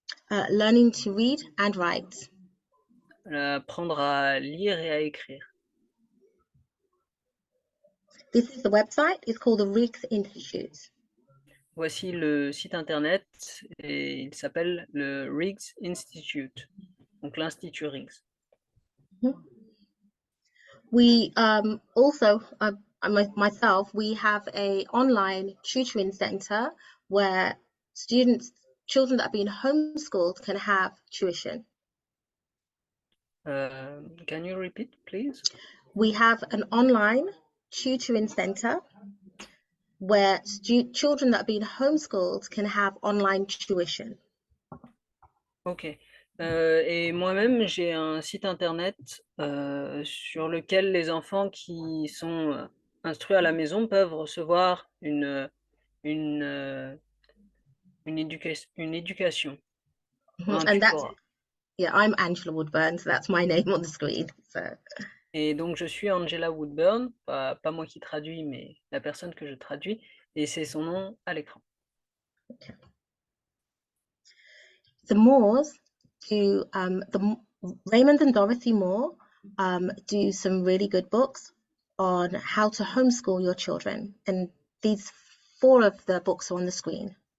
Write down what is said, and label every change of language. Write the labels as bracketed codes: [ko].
[en] Learning to read and write. [fr] Apprendre à lire et à écrire. [en] This is the website. It's called the Riggs Institute. [fr] Voici le site internet et il s'appelle le Riggs Institute, donc l'Institut Riggs. [en] We also, myself, we have a online tutoring center where children that have been homeschooled can have tuition. Can you repeat, please? We have an online tutoring center where children that have been homeschooled can have online tuition. Ok. [fr] Et moi-même, j'ai un site internet sur lequel les enfants qui sont instruits à la maison peuvent recevoir une éducation. [en] And that's, yeah, I'm Angela Woodburn, so that's my name on the screen. So. [fr] Et donc, je suis Angela Woodburn, pas moi qui traduis, mais la personne que je traduis, et c'est son nom à l'écran. [en] Okay. The Moores do, Raymond and Dorothy Moore do some really good books on how to homeschool your children. And these 4 of the books are on the screen.